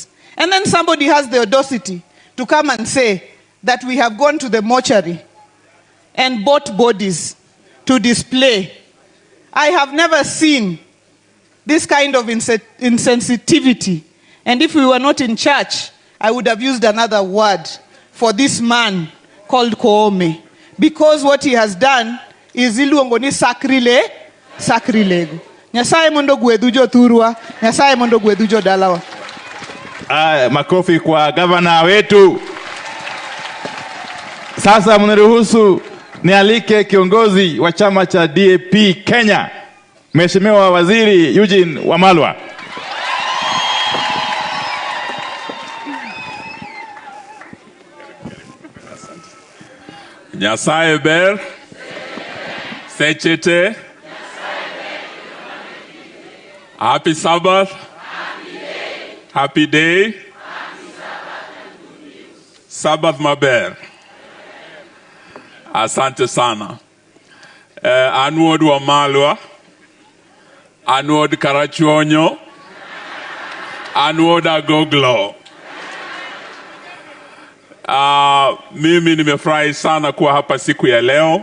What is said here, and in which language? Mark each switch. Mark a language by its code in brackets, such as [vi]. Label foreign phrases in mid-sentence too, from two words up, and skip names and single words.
[en] And then somebody has the audacity to come and say that we have gone to the mortuary and bought bodies to display. I have never seen this kind of insensitivity. And if we were not in church, I would have used another word for this man called Koome. Because what he has done is iluongoni sacrilege. [luo] Nyasaye mondo gwedhu jothurwa, Nyasaye mondo gwedhu jodalawa. [sw] Makofi kwa gavana wetu. Sasa mniruhusu nialike kiongozi wa chama cha DAP Kenya, Mheshimiwa Waziri Eugene Wamalwa. [luo] Nyasaye ber, sechete, [en] happy Sabath, happy day, [luo] Sabath maber. [sw] Asante sana. [luo] Anuod Wamalwa, anuod Karachuonyo, anuod Agoglo. [sw] Mimi nimefurahi sana kuwa hapa siku ya leo.